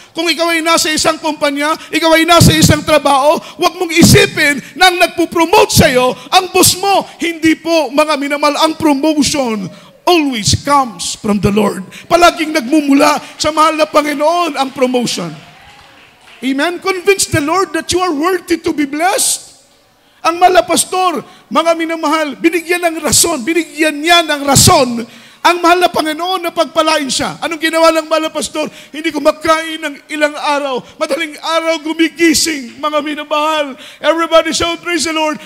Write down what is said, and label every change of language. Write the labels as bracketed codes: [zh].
[tl] Kung ikaw ay nasa isang kumpanya, ikaw ay nasa isang trabaho, huwag mong isipin na ang nagpo-promote sa'yo, ang boss mo. Hindi po, mga minamahal, ang [en] promotion always comes from the Lord. [tl] Palaging nagmumula sa mahal na Panginoon ang promotion. [en] Amen. Convince the Lord that you are worthy to be blessed. [tl] Ang mala pastor, mga minamahal, binigyan niya ng rason ang mahal na Panginoon na pagpalain siya. Anong ginawa ng mahal na pastor? Hindi kumakain ng ilang araw. Madaling araw gumigising, mga minamahal. [en] Everybody shout, praise the Lord.